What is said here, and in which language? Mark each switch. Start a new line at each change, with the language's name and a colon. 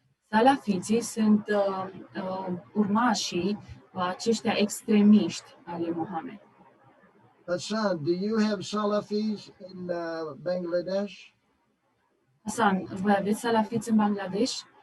Romanian: Salafiții sunt urmașii aceștia extremiști al lui Mohamed.
English: Hassan, do you have Salafis in Bangladesh?
Romanian: Hassan, voi aveți salafiți în Bangladesh?